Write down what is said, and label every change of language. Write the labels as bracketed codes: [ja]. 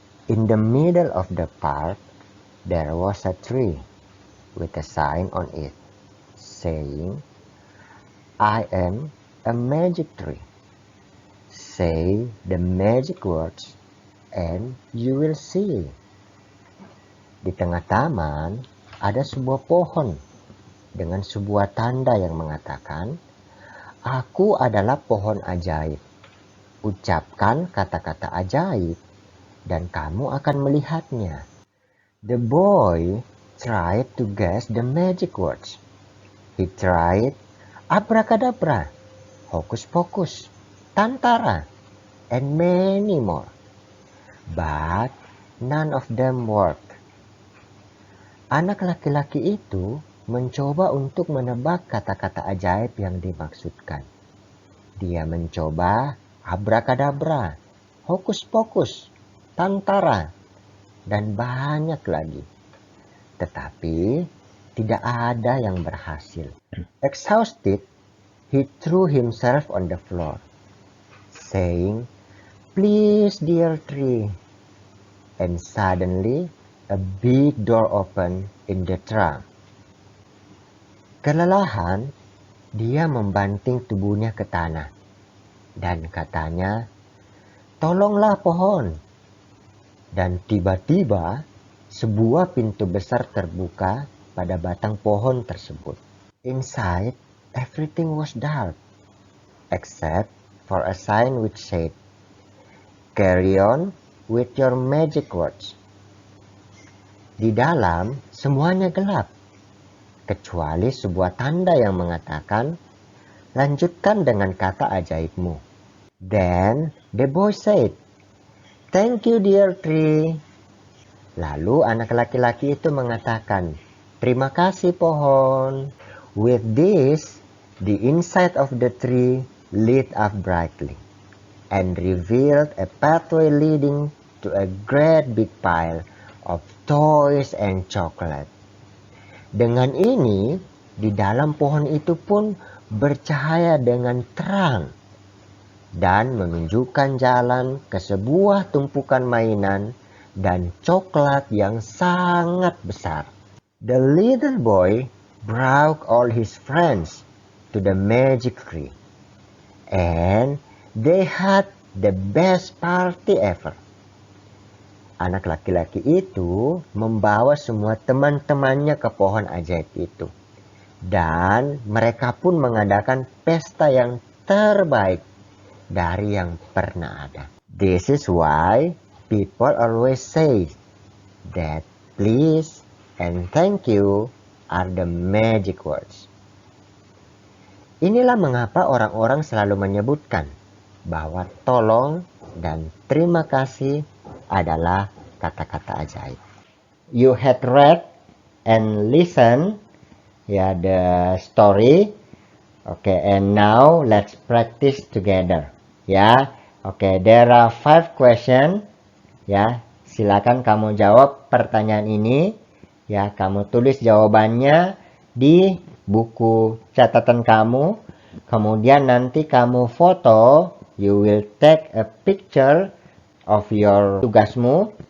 [en] In the middle of the park, there was a tree with a sign on it saying, I am a magic tree. Say the magic words and you will see. [id] Di tengah taman ada sebuah pohon dengan sebuah tanda yang mengatakan, "Aku adalah pohon ajaib. Ucapkan kata-kata ajaib dan kamu akan melihatnya." [en] The boy tried to guess the magic words. He tried abracadabra, hocus pocus, tantara, and many more. But none of them worked. [id] Anak laki-laki itu mencoba untuk menebak kata-kata ajaib yang dimaksudkan. Dia mencoba abracadabra, hocus pocus, tantara, dan banyak lagi. Tetapi tidak ada yang berhasil. [en] Exhausted, he threw himself on the floor, saying, "Please, dear tree." And suddenly, a big door opened in the trunk. [id] Kelelahan, dia membanting tubuhnya ke tanah. Dan katanya, "Tolonglah pohon." Dan tiba-tiba, sebuah pintu besar terbuka pada batang pohon tersebut. [en] Inside, everything was dark, except for a sign which said, "Carry on with your magic words." [id] Di dalam, semuanya gelap, kecuali sebuah tanda yang mengatakan, "Lanjutkan dengan kata ajaibmu." [en] Then the boy said, "Thank you, dear tree." [id] Lalu anak laki-laki itu mengatakan, "Terima kasih, pohon." [en] With this, the inside of the tree lit up brightly and revealed a pathway leading to a great big pile of toys and chocolate. [id] Dengan ini, di dalam pohon itu pun bercahaya dengan terang dan menunjukkan jalan ke sebuah tumpukan mainan dan coklat yang sangat besar. [en] The little boy brought all his friends to the magic tree, and they had the best party ever. [id] Anak laki-laki itu membawa semua teman-temannya ke pohon ajaib itu, dan mereka pun mengadakan pesta yang terbaik dari yang pernah ada. [en] This is why people always say that please and thank you are the magic words. [id] Inilah mengapa orang-orang selalu menyebutkan bahwa tolong dan terima kasih adalah kata-kata ajaib. [en] You had read and listened the story. Okay, and now let's practice together. Ya, oke, there are 5 questions. [id] Ya, silakan kamu jawab pertanyaan ini. Ya, kamu tulis jawabannya di buku catatan kamu. Kemudian nanti kamu foto. [en] You will take a picture of your tugasmu.